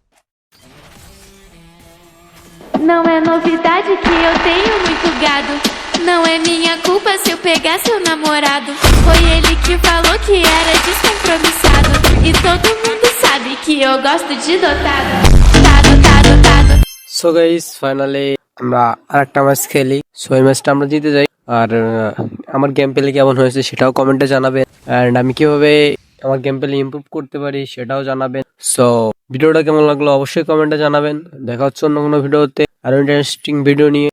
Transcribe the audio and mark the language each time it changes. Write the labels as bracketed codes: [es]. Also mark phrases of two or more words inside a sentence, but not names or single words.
[pt] Não é novidade que eu tenho muito gado. Não é minha culpa se eu pegar seu namorado. Foi ele que falou que era descompromissado. E todo mundo sabe que eu gosto de dotado. Dotado. [en] so guys [bn] ফাইনালি আমরা আরেকটা ম্যাচ খেলি। সো এই ম্যাচটা আমরা জিতে যাই। আর আমার [en] game play [bn] কেমন হয়েছে সেটাও কমেন্টে জানাবেন। এন্ড আমি কিভাবে আমার [en] game play [bn] ইমপ্রুভ করতে পারি সেটাও জানাবেন। সো ভিডিওটা কেমন লাগলো অবশ্যই কমেন্টে জানাবেন। দেখা হচ্ছে অন্য কোনো ভিডিওতে আরো [en] interesting video [bn] নিয়ে।